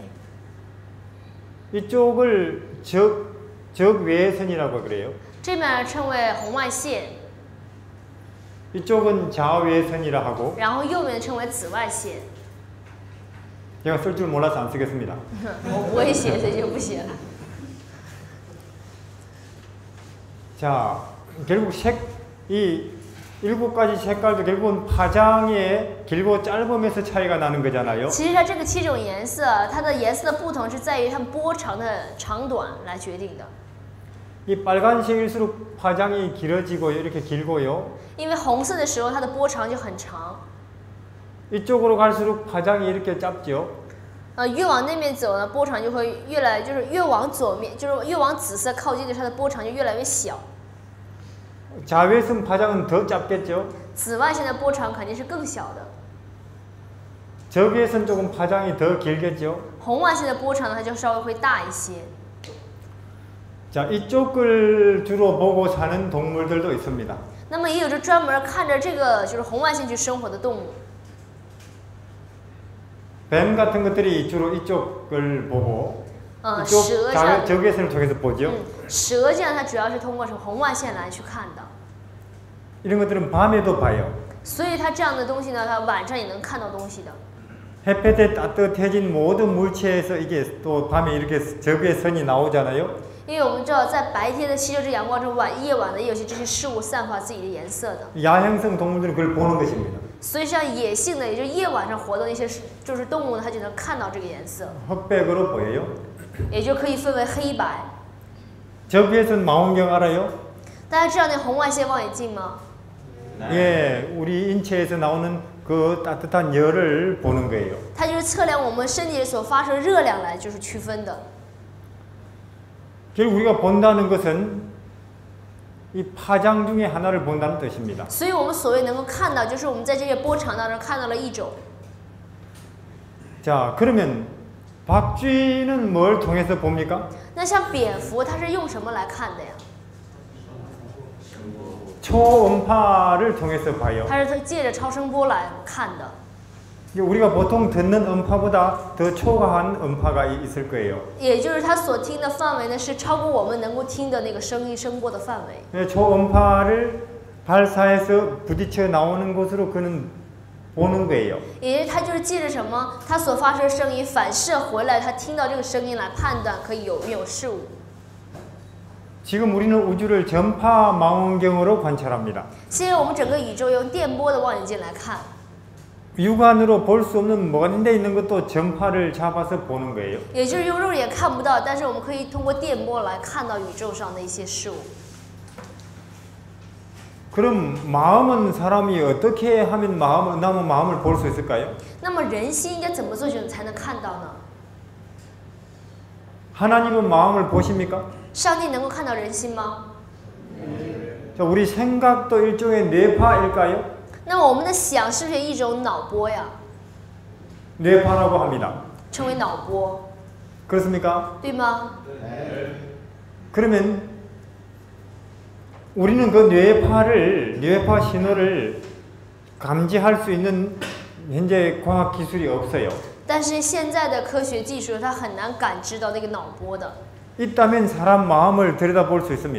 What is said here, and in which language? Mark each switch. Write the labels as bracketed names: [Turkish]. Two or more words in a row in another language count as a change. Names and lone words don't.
[Korean] 네. 이쪽을 적외선이라고 그래요. [Chinese] 这面称为红外线， [Korean] 이쪽은 자외선이라 하고 [Chinese] 然后右面称为紫外线。 [Korean] 제가 쓸 줄 몰라서 안 쓰겠습니다. [Chinese] 我不会写，所以就不写了。 [Korean] 자, 결국 이 7가지 색깔도 결국은 파장의 길고 짧음에서 차이가 나는 거잖아요. [Chinese] 其实它这个7种颜色，它的颜色的不同是在于它们波长的长短来决定的。 [Korean] 이 빨간색일수록 파장이 길어지고요. 이렇게 길고요. [Chinese] 因为红色的时候，它的波长就很长。 [Korean] 이쪽으로 갈수록 파장이 이렇게 짧죠. [Chinese] 越往那边走呢，波长就会越来，就是越往左面，就是越往紫色靠近的，它的波长就越来越小。 [Korean] 자외선 파장은 더 짧겠죠. [Chinese] 紫外线的波长肯定是更小的。 [Korean] 적외선 조금 파장이 더 길겠죠. [Chinese] 红外线的波长呢，它就稍微会大一些。 [Korean] 자, 이쪽을 주로 보고 사는 동물들도 있습니다. [Chinese] 那么也有着专门看着这个就是红外线去生活的动物。 [Korean] 뱀 같은 것들이 주로 이쪽을 보고 이쪽 [Chinese] 蛇像 [Korean] 적외선을 통해서 보죠. [Chinese] 蛇这样，它主要是通过红外线来去看的。 [Korean] 이런 것들은 밤에도 봐요. [Chinese] 所以它这样的东西呢，它晚上也能看到东西的。 [Korean] 햇볕에 따뜻해진 모든 물체에서 이게 또 밤에 이렇게 적외선이 나오잖아요. [Chinese] 因为我们知道，在白天的吸收这阳光中，夜晚的也有些这些事物散发自己的颜色的。 [Korean] 야행성 동물들은 그걸 보는 것입니다. [Chinese] 所以像野性的，也就是夜晚上活动的一些就是动物呢，它就能看到这个颜色， [Korean] 흑백으로 보여요. [Chinese] 也就可以分为黑白。 [Korean] 적외선 망원경 알아요? [Chinese] 大家知道那红外线望远镜吗？ [Korean] 예, 우리 인체에서 나오는 그 따뜻한 열을 보는 거예요. [Chinese] 它就是测量我们身体所发射热量来就是区分的。 [Korean] 결국 우리가 본다는 것은 이 파장 중에 하나를 본다는 뜻입니다. [Chinese] 所以我们所谓能够看到，就是我们在这些波长当中看到了一种。 [Korean] 자, 그러면 박쥐는 뭘 통해서 봅니까? [Chinese] 那像蝙蝠，它是用什么来看的呀？ [Korean] 초음파를 통해서 봐요. [Chinese] 它是借着超声波来看的。 [Korean] 우리가 보통 듣는 음파보다 더 초과한 음파가 있을 거예요. [Chinese] 也就是它所听的范围呢，是超过我们能够听的那个声音声波的范围。 [Korean] 초음파를 발사해서 부딪혀 나오는 곳으로 그는 보는 거예요. [Chinese] 也就是它就是借着什么，它所发射声音反射回来，它听到这个声音来判断可以有没有事物。 [Korean] 지금 우리는 우주를 전파 망원경으로 관찰합니다. [Chinese] 现在我们整个宇宙用电波的望远镜来看， [Korean] 육안으로 볼 수 없는 먼데 있는 것도 전파를 잡아서 보는 거예요. [Chinese] 也就是用肉眼看不到，但是我们可以通过电波来看到宇宙上的一些事物。 [Korean] 그럼 마음은 사람이 어떻게 하면 마음을 볼 수 있을까요? [Chinese] 那么人心应该怎么做才能看到呢？ [Korean] 하나님은 마음을 보십니까? [Chinese] 上帝能够看到人心吗？ [Korean] 자, 우리 생각도 일종의 뇌파일까요? [Chinese] 那么我们的想是不是一种脑波呀？ [Korean] 뇌파라고 합니다. [Chinese] 称为脑波， [Korean] 그렇습니까? [Chinese] 对吗？ [Korean] 그러면 우리는 그 뇌파 신호를 감지할 수 있는 현재 과학 기술이 없어요. [Chinese] 但是现在的科学技术，它很难感知到那个脑波的。 [Korean] 있다면 사람 마음을 들여다볼 수 있습니다.